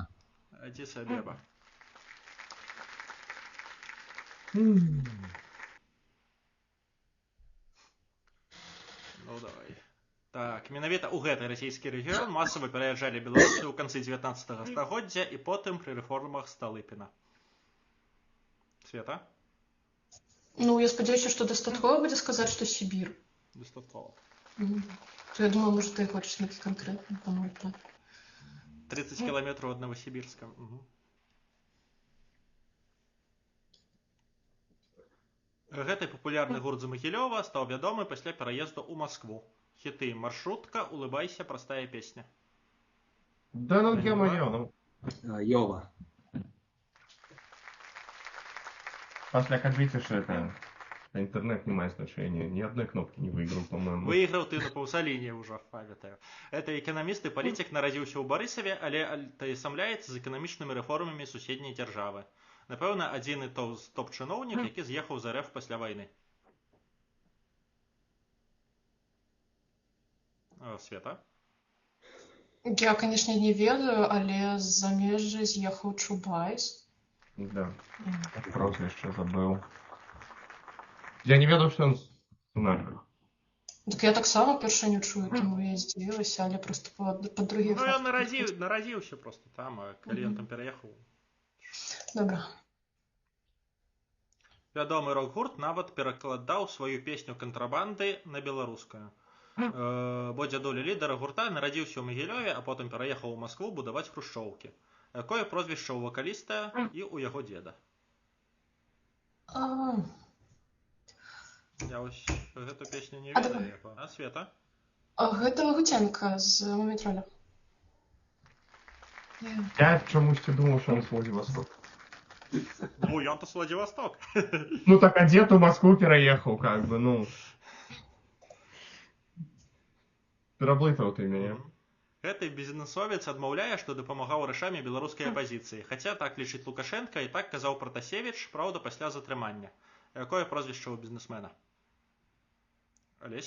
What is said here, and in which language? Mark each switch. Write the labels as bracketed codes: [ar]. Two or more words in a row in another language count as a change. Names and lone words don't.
[be] Аддис Абеба. Ну, давай. Так, менавіта ў гэты расійскі рэгіён масава пераязджалі беларусы ў канцы 19 стагоддзя і потым пры рэформах Сталыпіна. Света? Ну, я спадзяюся, што дастаткова будзе сказаць, што Сібір. Дастаткова. [ru] То я думаю, может, ты хочешь [be] нейкі канкрэтны, [ru] по-моему, так. 30 километров от Новосибирска. Угу. [be] Гэты папулярны гурт з Магілёва стаў вядомы пасля пераезду ў Маскву. Хіты «Маршрутка», «Улыбайся», «Простая песня». [ru] Да ну ё-моё, ну. Йова. Пасля кажите, что это интернет не имеет значения. Ни одной кнопки не выиграл, по-моему. [be] Выйграў ты на паўсаліне ўжо, памятаю. Это эканаміст і палітык нарадзіўся ў Барысаве, але атаясамляецца з эканамічнымі рэформамі суседняй дзяржавы. Напэўна, адзіны топ-чыноўнік, які з'ехаў з РФ пасля вайны. Света? Я, конечно, не ведаю, але з замежжа з'ехаў Чубайс. [ru] Да. Прозвище забыл. Я [be] не ведаю, [ru] что он нахер. [be] Так я таксама першыню чую, тому я здзівілася, але просто па другіх. Ну, ён нарадзіўся просто там, а калі ён там пераехаў. Добра. Вядомы рок-гурт нават перакладаў сваю песню «Кантрабанды» на беларускую. Бо дзядуля лідара гурта нарадзіўся ў Магілёве, а потым пераехаў у Маскву будаваць хрушчоўкі. Якое прозвішча ў вакаліста і ў яго дзеда? Я вось гэту песню не ведаю. А Света? Гэта Лагутенка з Мумітроля. [ru] Я чомусь думал, что он с Владивостока. [be] Ну, ён-то з Владивосток. [ru] Ну так, а дед в Москву переехал, как бы, ну. [be] Пераблытаў ты мяне. Гэты бізнесовец адмаўляе, што дапамагаў рашамі беларускай апазіцыі. Хаця так лічыць Лукашенка і так казаў Пратасевіч, праўда, пасля затрымання. Якое прозвішча ў бізнесмена? Алесь?